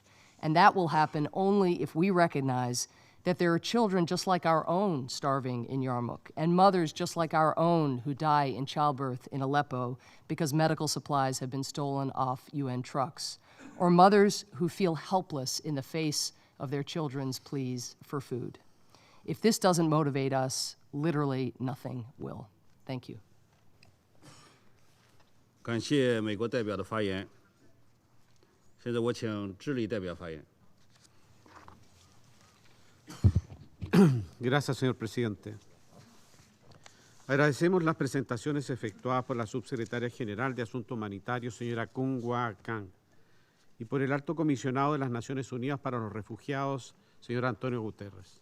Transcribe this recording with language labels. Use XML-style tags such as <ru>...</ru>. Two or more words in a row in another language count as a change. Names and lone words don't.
<en>And that will happen only if we recognize that there are children just like our own starving in Yarmouk, and mothers just like our own who die in childbirth in Aleppo because medical supplies have been stolen off UN trucks, or mothers who feel helpless in the face of their children's pleas for food. If this doesn't motivate us, literally nothing will. Thank you.</en> <zh>感谢美国代表的发言。现在我请智利代表发言。</zh> <es>Gracias, señor presidente. Agradecemos las presentaciones efectuadas por la subsecretaria general de Asuntos Humanitarios, señora Kun Hwa Kang, y por el alto comisionado de las Naciones Unidas para los Refugiados, señor Antonio Guterres.</es>